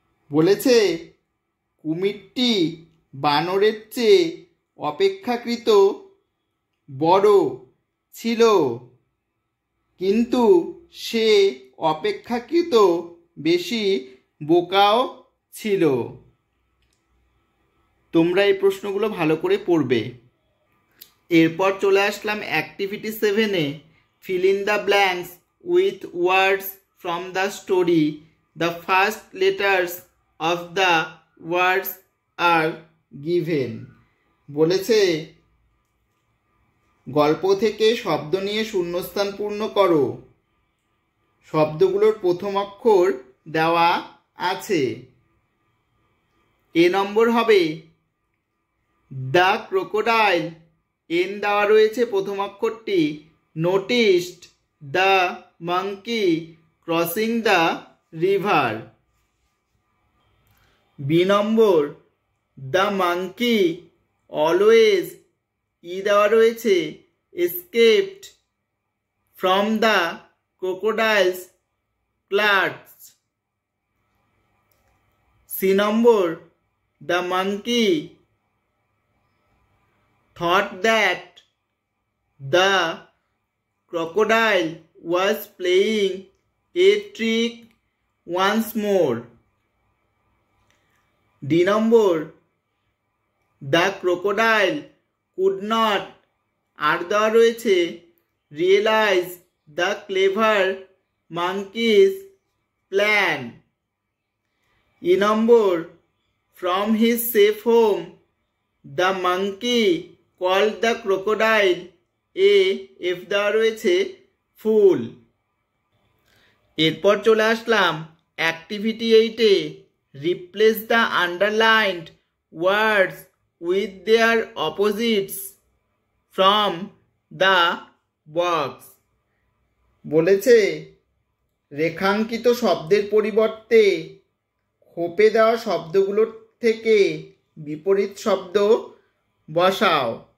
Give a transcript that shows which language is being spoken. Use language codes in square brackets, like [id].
[bn] বলেছে কুমিরটি বানরের চেয়ে অপেক্ষাকৃত বড় ছিল, কিন্তু সে অপেক্ষাকৃত বেশি বোকাও ছিল। তোমরা এই প্রশ্নগুলো ভালো করে পড়বে। এরপর চলে আসলাম activity 7-এ। [en] fill in the blanks with words from the story. The first letters of the words are given. [bn] বলেছে গল্প থেকে শব্দ নিয়ে শূন্যস্থান পূর্ণ করো। শব্দগুলোর প্রথম অক্ষর দেওয়া আছে। এ নম্বর হবে [en] the crocodile, [bn] এন দেওয়া রয়েছে প্রথম অক্ষরটি। [en] Noticed the monkey crossing the river. [bn] B number [en] the monkey always, [bn] ই দেওয়া রয়েছে [en] Escaped from the crocodile's clutches. [bn] C number [en] The monkey thought that the crocodile was playing a trick once more. D number the crocodile could not, [bn] আর দেওয়া রয়েছে [en] realize the clever monkey's plan. E number from his safe home the monkey called the crocodile a, [bn] F দেওয়া রয়েছে [en] Full. [bn] এরপর চলে আসলাম activity 8-এ। [en] Replace the underlined words with their opposites from the box. [bn] বলেছে রেখাঙ্কিত শব্দের পরিবর্তে খোপে দেওয়া শব্দগুলোর থেকে বিপরীত শব্দ বসাও।